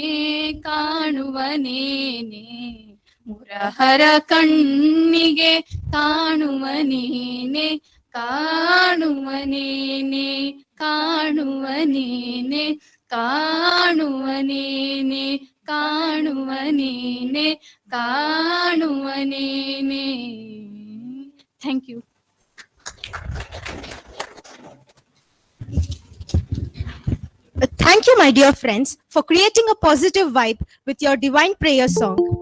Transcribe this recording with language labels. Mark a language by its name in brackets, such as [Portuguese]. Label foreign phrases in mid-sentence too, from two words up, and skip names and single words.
[Kannada] ಕಾಣುವನೇನೆ ಮುರಹರ ಕಣ್ಣಿಗೆ ಕಾಣುವನೇನೆ ಕಾಣುವನೇನೆ ಕಾಣುವನೇನೆ ಕಾಣುವನೇನೆ ಕಾಣುವನೇನೆ ಕಾಣುವನೇನೆ. [English] thank you. Thank you, my dear friends, for creating a positive vibe with your divine prayer song.